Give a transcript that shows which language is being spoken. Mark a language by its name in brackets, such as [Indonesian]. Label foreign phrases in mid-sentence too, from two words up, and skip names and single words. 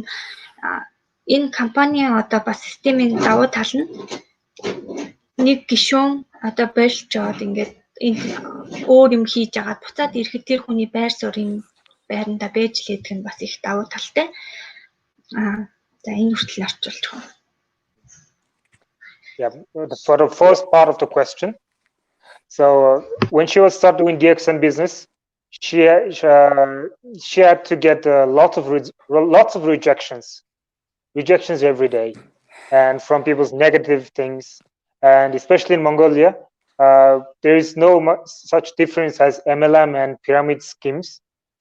[Mongolian] Энэ компанийн одоо бас системийн давуу тал нь нэг гишүүн одоо болж жоод ингээд өөр юм хийж агаад буцаад ирэхэд тэр хүний байр суурийн байранда байж л идэх нь бас их давуу талтай. За энэ хүртэл орчуулж байна. [English] Yeah, for the first part of the question. So when she was start doing DXN business, she had to get lots of rejections every day, and from people's negative things, and especially in Mongolia, there is no such difference as MLM and pyramid schemes.